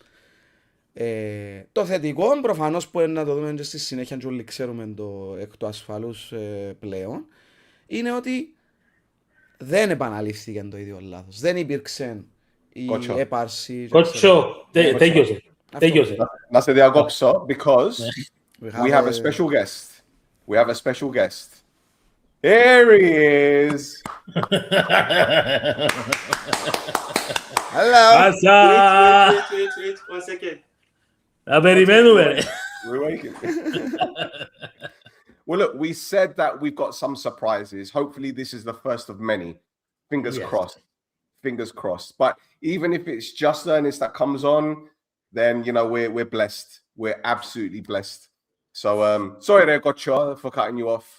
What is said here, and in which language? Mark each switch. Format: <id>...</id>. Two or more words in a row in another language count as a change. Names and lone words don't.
<el>Το θετικό προφανώς που είναι να το δούμε και στη συνέχεια και όλοι ξέρουμε το εκ του ασφαλούς πλέον είναι ότι δεν επαναλήφθηκε το ίδιο λάθος. Δεν υπήρξε η Κότσο. έπαρση. Κότσο, τέλειωσε. Να σε διακόψω,</el> <en>because we have a special guest. We have a special guest. Here he is. Hello.</en> <el>Πάσα!</el> <en>Wait, 1 second.</en> <el>Να περιμένουμε.</el> <en>We're waiting. Well, look, we said that we've got some surprises. Hopefully, this is the first of many. Fingers Yes. crossed. Fingers crossed. But even if it's just Ernest that comes on, then you know we're blessed. We're absolutely blessed. So sorry there, Gotcha, for cutting you off.</en>